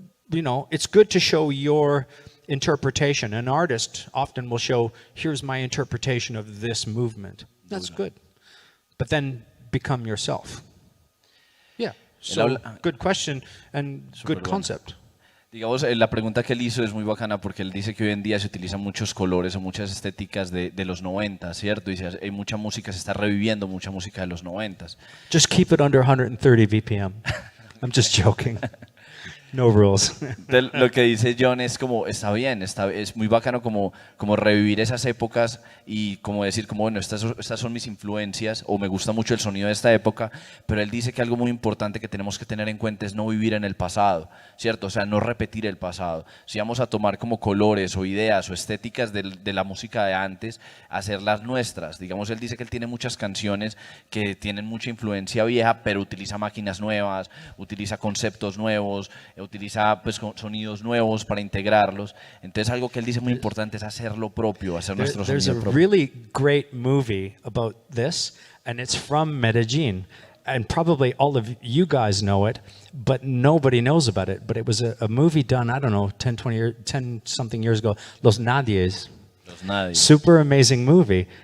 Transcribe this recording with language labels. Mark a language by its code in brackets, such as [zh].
[en] You know, it's good to show your interpretation. An artist often will show, here's my interpretation of this movement. That's good. But then become yourself. Yeah. So, good question and good concept. [es] Digamos, la pregunta que él hizo es muy bacana porque él dice que hoy en día se utilizan muchos colores o muchas estéticas de los 90, ¿cierto? Dice, hay mucha música, se está reviviendo mucha música de los 90. [en] Just keep it under 130 BPM. I'm just joking. No rules. [es] Entonces, lo que dice John es como, está bien, es muy bacano como revivir esas épocas y como decir, como bueno, estas son mis influencias o me gusta mucho el sonido de esta época, pero él dice que algo muy importante que tenemos que tener en cuenta es no vivir en el pasado, ¿cierto? O sea, no repetir el pasado. Si vamos a tomar como colores o ideas o estéticas de la música de antes, hacerlas nuestras. Digamos, él dice que él tiene muchas canciones que tienen mucha influencia vieja, pero utiliza máquinas nuevas, utiliza conceptos nuevos, utiliza pues sonidos nuevos para integrarlos. Entonces algo que él dice muy importante es hacer lo propio, hacer nuestro sonido propio. [en] There's a really great movie about this, and it's from Medellin. And probably all of you guys know it, but nobody knows about it. But it was a movie done, I don't know, 10 something years ago, Los Nadies. Los Nadies. Super amazing movie.